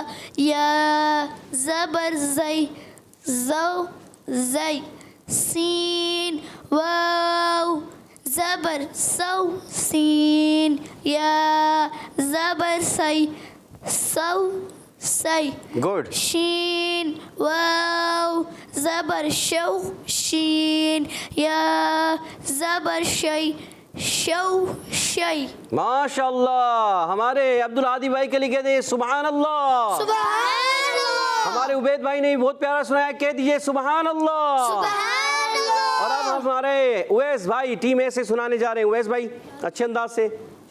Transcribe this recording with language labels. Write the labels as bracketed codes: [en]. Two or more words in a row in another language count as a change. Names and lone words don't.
[ur] یا زبر زی، زو زی. سین، واو زبر سو، سین. یا زبر سی، سو سی. گڈ. شین، واو زبر شو، شین. یا زبر شی، شو شی. ماشاء اللہ. ہمارے عبدالہادی بھائی کے لیے کہہ دیں سبحان اللہ. سبحان اللہ. ہمارے عبید بھائی نے بہت پیارا سنایا، کہہ دیجئے سبحان اللہ. سبحان اللہ. اور اب ہمارے اویس بھائی ٹیم اے سے سنانے جا رہے ہیں. اویس بھائی اچھے انداز سے.